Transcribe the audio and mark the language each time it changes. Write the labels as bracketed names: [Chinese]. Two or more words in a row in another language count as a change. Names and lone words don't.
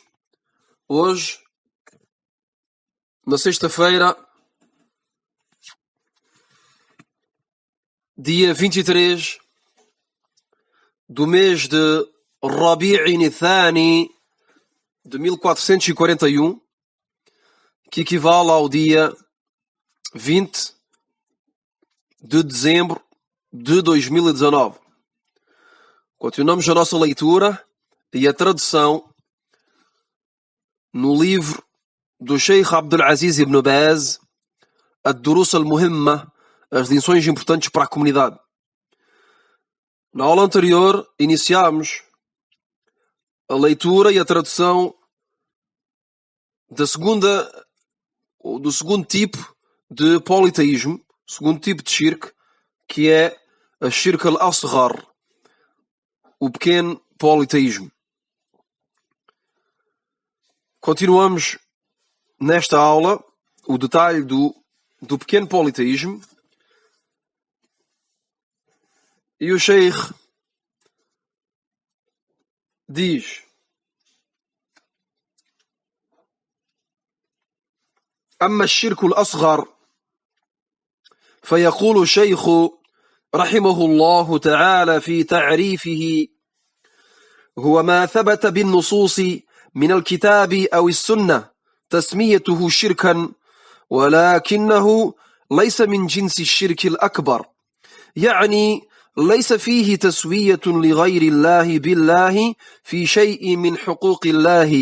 [Portuguese] Hoje, na sexta-feira, dia 23 do mês de Rabi'in Thani de 1441, que equivale ao dia 20 de dezembro de 2019. Continuamos a nossa leitura e a tradução no livro do Sheikh Abdul Aziz ibn Baz, Ad-Durus al-Muhimma, as lições importantes para a comunidade. Na aula anterior iniciámos a leitura e a tradução do segundo tipo de politeísmo, segundo tipo de shirk, que é a [Arabic] الشرك الأصغر, [Portuguese] o pequeno politeísmo. Continuamos nesta aula o detalhe do pequeno politeísmo, e o Sheikh diz: [Arabic] أما الشرك الأصغر فيقول الشيخ رحمه الله تعالى في تعريفه: هو ما ثبت بالنصوص من الكتاب أو السنة تسميته شركا، ولكنه ليس من جنس الشرك الأكبر، يعني ليس فيه تسوية لغير الله بالله في شيء من حقوق الله.